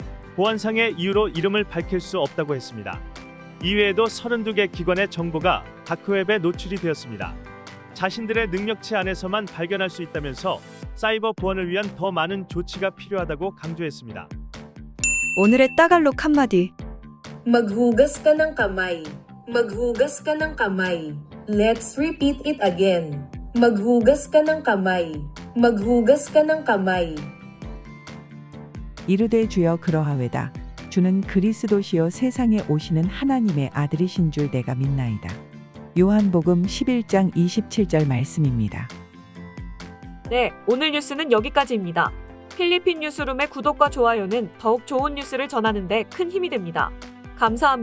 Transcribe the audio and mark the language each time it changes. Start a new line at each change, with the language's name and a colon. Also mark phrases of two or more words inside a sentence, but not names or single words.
Korean: 보안상의 이유로 이름을 밝힐 수 없다고 했습니다. 이외에도 32개 기관의 정보가 다크웹에 노출이 되었습니다. 자신들의 능력치 안에서만 발견할 수 있다면서 사이버 보안을 위한 더 많은 조치가 필요하다고 강조했습니다. 오늘의 따갈록 한마디.
Filipino: Maghugas ka ng kamay. Maghugas ka ng kamay.
English: Let's repeat it again.
Filipino: Maghugas ka ng kamay. Maghugas ka ng kamay.
Korean: 이르되 주여 그러하외다. 주는 그리스도시요 세상에 오시는 하나님의 아들이신 줄 내가 믿나이다. 요한복음 11장 27절 말씀입니다. 네, 오늘 뉴스는 여기까지입니다. 필리핀 뉴스룸의 구독과 좋아요는 더욱 좋은 뉴스를 전하는 데 큰 힘이 됩니다.